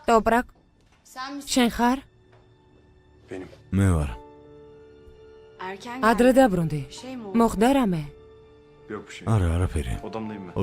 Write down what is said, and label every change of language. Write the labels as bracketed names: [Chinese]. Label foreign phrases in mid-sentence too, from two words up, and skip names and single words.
[Georgian] ტოპრაკ, [Turkish] sen misin? [Georgian] შენ ხარ? [Turkish] Benim. [Georgian] მე ვარ. [Turkish] Erken [Georgian] ადრე დაბრუნდი. [Turkish] Bir şey mi oldu? [Georgian] მოხდა რამე? [Turkish] Yok bir şey. [Georgian] არა, არაფერი. [Turkish] Odamdayım ben.